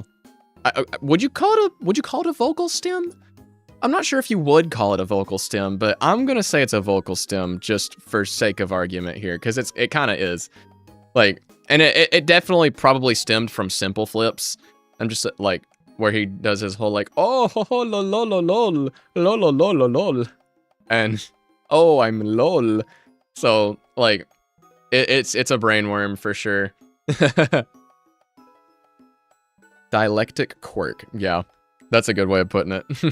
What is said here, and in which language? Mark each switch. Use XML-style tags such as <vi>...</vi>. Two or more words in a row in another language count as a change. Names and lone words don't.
<en>would you call it a vocal stem? I'm not sure if you would call it a vocal stem, but I'm gonna say it's a vocal stem just for sake of argument here, because it kind of is. Like, and it definitely probably stemmed from Simple Flips. I'm just like, where he does his whole like, oh, ho, ho, lol, lol, lol, lol, lol, lol, lol, lol, and oh, I'm lol. So like, it's a brainworm for sure. Dialectic quirk. Yeah, that's a good way of putting it.</en>